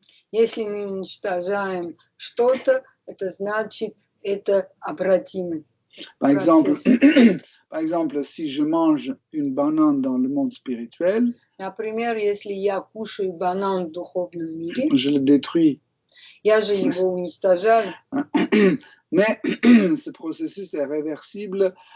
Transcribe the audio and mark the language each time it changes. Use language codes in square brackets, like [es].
[ru] Если мы уничтожаем что-то, это значит, это обратимо. [fr] Par exemple, si je mange une banane dans le monde spirituel, [ru] Например, если я кушаю банан в духовном мире, [fr] je le détruis. [ru] я же его уничтожаю. [fr] Mais ce processus est réversible.